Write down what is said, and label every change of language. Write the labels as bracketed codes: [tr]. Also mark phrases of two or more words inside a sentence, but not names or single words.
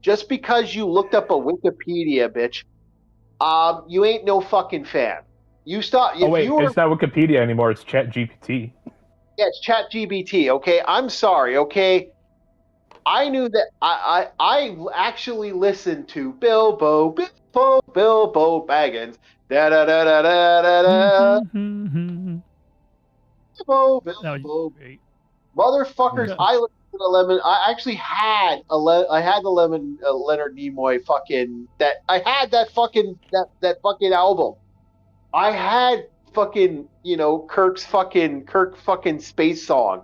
[en] just because you looked up a Wikipedia, bitch, you ain't no fucking fan. You stop. Oh wait, it's not Wikipedia anymore. It's ChatGPT. Yeah, it's ChatGPT. Okay, I'm sorry. Okay, I knew that. I actually listened to Bilbo Baggins. Da da da da da da da. Bilbo. That was great. Motherfuckers! I listened to the Lemon. I actually had I had the Lemon Leonard Nimoy fucking that. I had that fucking that fucking album. I had fucking Kirk fucking space song.